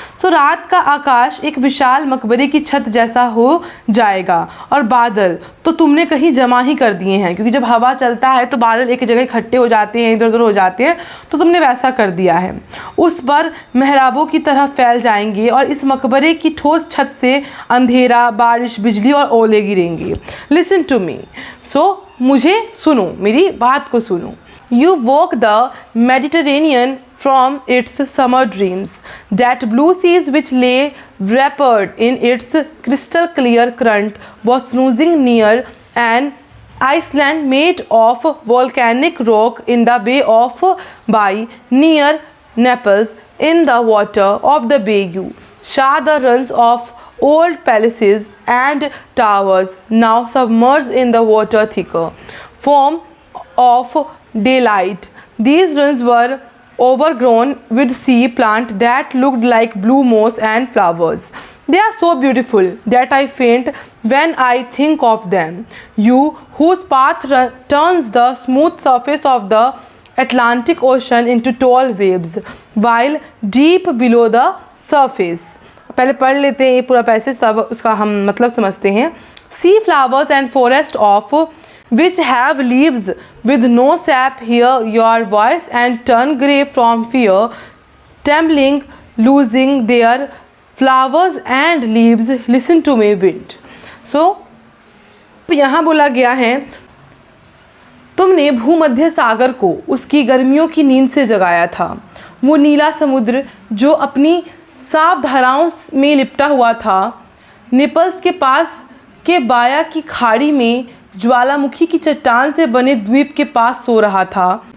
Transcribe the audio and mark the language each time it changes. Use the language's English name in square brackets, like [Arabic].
[Hindi] सो रात का आकाश एक विशाल मकबरे की छत जैसा हो जाएगा, और बादल तो तुमने कहीं जमा ही कर दिए हैं, क्योंकि जब हवा चलता है तो बादल एक जगह इकट्ठे हो जाते हैं, इधर उधर हो जाते हैं, तो तुमने वैसा कर दिया है। उस पर मेहराबों की तरह फैल जाएंगे और इस मकबरे की ठोस छत से अंधेरा, बारिश, बिजली और ओले गिरेंगे। [English] listen to me, [Hindi] सो मुझे सुनो, मेरी बात को सुनो। [English] You woke the Mediterranean from its summer dreams, that blue seas which lay wrapped in its crystal clear current was snoozing near an island made of volcanic rock in the Bay of Bai near Naples. In the water of the bay you saw the ruins of old palaces and towers now submerged in the water thicker foam of daylight. These ruins were overgrown with sea plant that looked like blue moss and flowers. They are so beautiful that I faint when I think of them. You whose path turns the smooth surface of the Atlantic Ocean into tall waves while deep below the surface. [Hindi] पहले पढ़ लेते हैं ये पूरा passage, तब उसका हम मतलब समझते हैं। [English] See flowers and forest of which have leaves with no sap, hear your voice and turn grey from fear, trembling, losing their flowers and leaves, listen to me wind. [Hindi] So यहाँ बोला गया है, तुमने भूमध्य सागर को उसकी गर्मियों की नींद से जगाया था। वो नीला समुद्र जो अपनी साफ धाराओं में लिपटा हुआ था, नेपल्स के पास के बाया की खाड़ी में ज्वालामुखी की चट्टान से बने द्वीप के पास सो रहा था।